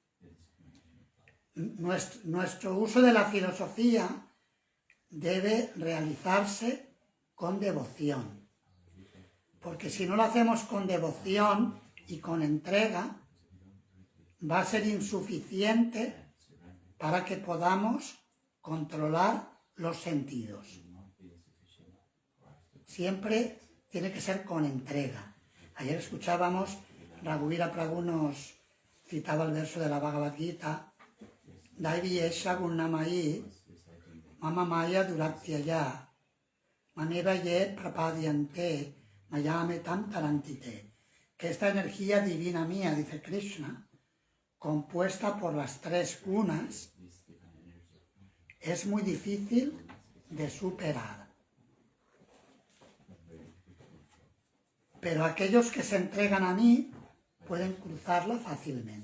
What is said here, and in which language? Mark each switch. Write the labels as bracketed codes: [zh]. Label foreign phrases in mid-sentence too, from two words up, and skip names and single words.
[es] Nuestro uso de la filosofía debe realizarse con devoción, porque si no lo hacemos con devoción y con entrega, va a ser insuficiente para que podamos controlar los sentidos. Siempre tiene que ser con entrega. Ayer escuchábamos, Raghuveera Prabhu nos citaba el verso de la Bhagavad Gita, [sa] Daivi esha gunnamai mama maya duratyaya maneva ye prapadyante mayame tam tarantite. [es] Que esta energía divina mía, dice Krishna, compuesta por las 3 gunas, es muy difícil de superar. Pero aquellos que se entregan a mí pueden cruzarla fácilmente.